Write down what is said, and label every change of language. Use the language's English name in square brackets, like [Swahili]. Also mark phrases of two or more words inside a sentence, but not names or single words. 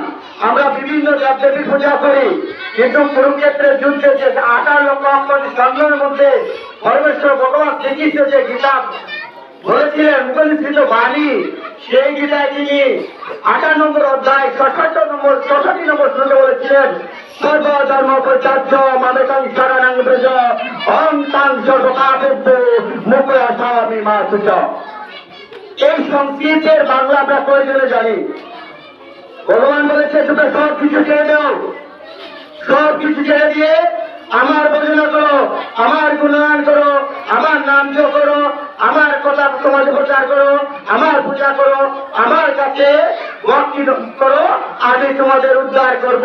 [Bangla] আমরা বিভিন্ন দেবদেবীর পূজা করি, কিন্তু কুরুক্ষেত্রের যুদ্ধে যে 18 লক্ষ সৈন্যের মধ্যে পরমেশ্বর ভগবান শ্রীকৃষ্ণ যে গীতা বলেছিলেন, মুখনিসৃত বাণী, সেই গীতায় তিনি 18 নম্বর অধ্যায় 64 নম্বর শ্লোকে বলেছিলেন, [Sanskrit] সর্বধর্ম পরিত্যাজ্য মামেকং শরণং ব্রজ অহং তাং সর্বপাপেভ্যো মোক্ষয়ামি মা শুচ। [Bangla] এই সংস্কৃতের বাংলা আমরা প্রয়োজনে জানি। ভগবান বলেছে তোমরা সব কিছু ছেড়ে দাও, সব কিছু ছেড়ে দিয়ে আমার ভজনা করো, আমার গুণগান করো, আমার নাম জপ করো, আমার কথা সমাজে প্রচার করো, আমার পূজা করো, আমার কাছে ভক্তি করো, আমি তোমাদের উদ্ধার করব।